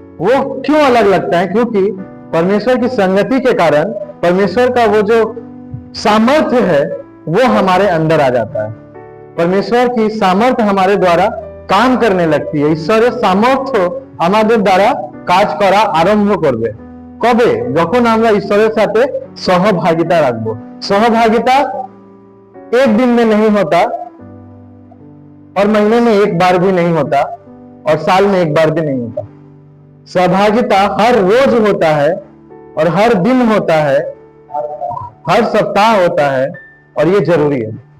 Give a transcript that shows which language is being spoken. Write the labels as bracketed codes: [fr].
[hi] वो क्यों अलग लगता है? क्योंकि परमेश्वर की संगति के कारण परमेश्वर का वो जो सामर्थ्य है वो हमारे अंदर आ जाता है। परमेश्वर की सामर्थ्य हमारे द्वारा काम करने लगती है। [bn] ईश्वरेर सामर्थ्य [hi] हमारे द्वारा [bn] काज करा आरम्भ करबे। कबे? যখন আমরা ঈশ্বরের সাথে सहभागिता রাখবো। [hi] सहभागिता एक दिन में नहीं होता और महीने में एक बार भी नहीं होता और साल में एक बार भी नहीं होता। सहभागिता हर रोज होता है और हर दिन होता है, हर सप्ताह होता है और ये जरूरी है।